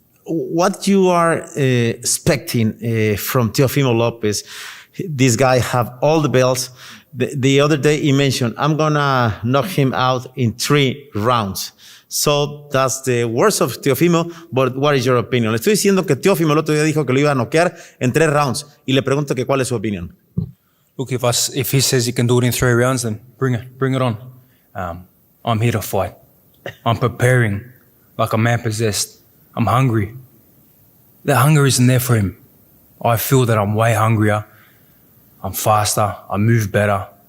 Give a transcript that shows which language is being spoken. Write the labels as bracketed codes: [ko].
[en] What you are expecting from Teófimo López? This guy have all the belts. The other day he mentioned, I'm gonna knock him out in 3 rounds. So that's the worst of Teófimo, but what is your opinion? [es] Le estoy diciendo que Teófimo el otro día dijo que lo iba a noquear en 3 rounds y le pregunto que cuál es su opinión. [en] Look, if he says he can do it in 3 rounds, then bring it on. I'm here to fight. I'm preparing like a man possessed. I'm hungry. The hunger isn't there for him. I feel that I'm way hungrier. I'm faster. I move better.